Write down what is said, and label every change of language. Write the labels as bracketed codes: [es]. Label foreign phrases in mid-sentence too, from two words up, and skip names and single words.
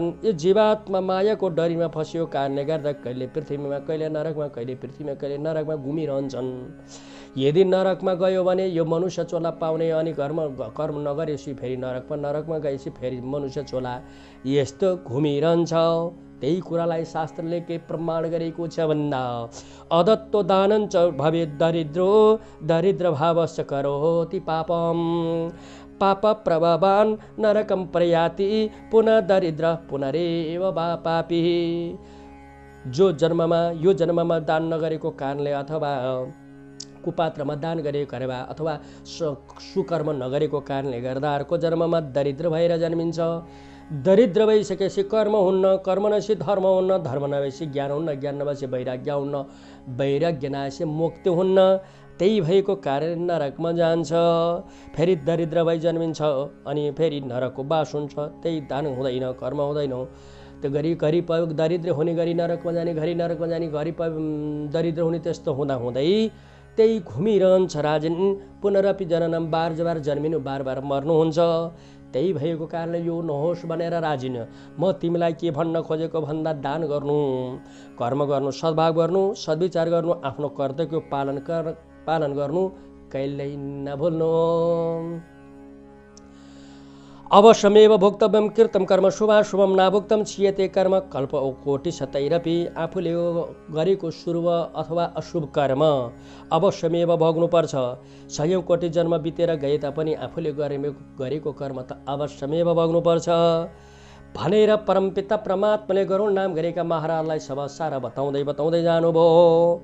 [ne] यो जीवात्मा मायाको डरीमा फसियो कारणले गर्दा कहिले पृथ्वीमा, कहिले नरकमा, कहिले पृथ्वीमा, कहिले नरकमा घुमिरहन्छन्। यदि नरकमा गयो भने यो मनुष्य चोला पाउने, अनि कर्म नगरेपछि फेरि नरकमा गएपछि फेरि मनुष्य चोला, यस्तो घुमिरहन्छ। त्यही कुरालाई शास्त्रले के प्रमाण गरेको छ भन्दा [sa] अदत्तो दानञ्च भवेत् दरिद्रो दरिद्र भावश्च करोति पापम पाप प्रभावान नरकम प्रयाति पुनः दरिद्र पुनरेव पापी। [ne] यो जन्ममा दान नगरेको कारणले अथवा कुपात्रमा दान गरेको कारणले अथवा सुकर्म नगरेको कारणले गर्दा अर्को जन्ममा दरिद्र भएर जन्मिन्छ। दरिद्र भइसकेपछि कर्म हुन्न, कर्म नभएपछि धर्म हुन्न, धर्म नभएपछि ज्ञान हुन्न, ज्ञान नभएपछि वैराग्य हुन्न, वैराग्य नभएपछि मुक्ति हुन्न। त्यही भएको कारण नरकमा जान्छ। फेरि दरिद्र भई जन्मिन्छ अनि फेरि नरकको बास हुन्छ। त्यही दान हुँदैन, कर्म हुँदैन। त्यो घरि दरिद्र हुने गरी नरकमा जाने, घरि नरकमा जाने, घरि दरिद्र हुने, त्यस्तो हुँदै त्यही घुमिरहन्छ राजन। [sa] पुनरपि जननम, [ne] बार जन्मिनु, बार मर्नुहुन्छ। त्यही भएको कारणले यो नहोस् भनेर राजिन म तिमीलाई के भन्न खोजेको भन्दा दान गर्नु, कर्म गर्नु, सद्भाव गर्नु, सद्विचार गर्नु, आफ्नो कर्तव्यको पालन गर्नु कहिल्यै नभुल्नु। [sa] अवश्यमेव भोक्तव्यम कृतं कर्म शुभाशुभम नाभुक्तम छियते कर्म कल्प कोटि शतैरपि। [ne] आफूले गरेको शुभ अथवा अशुभ कर्म अवश्यमेव भोग्नुपर्छ। 100 कोटि जन्म बितेर गए तापनि आफूले गरेको कर्म त अवश्यमेव भोग्नुपर्छ। भनेर परमपिता परमात्माले गरुड नाम गरेका महाराजलाई सब सारा बताउँदै जानुभयो।